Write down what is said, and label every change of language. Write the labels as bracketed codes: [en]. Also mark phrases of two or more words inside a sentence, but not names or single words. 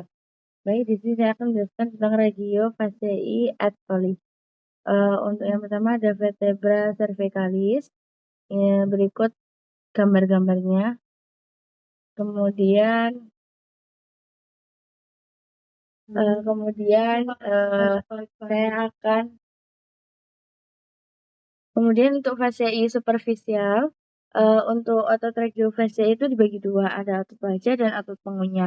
[id] Baik, di sini saya akan menjelaskan tentang [la] regio fasciae et coli. [id] Untuk yang pertama ada [la] vertebra cervicalis. [id] Berikut gambar-gambarnya. Kemudian saya akan Kemudian untuk [la] fasciae superficial, [id] untuk otot regiofasciae itu dibagi dua, ada otot wajah dan otot pengunyah.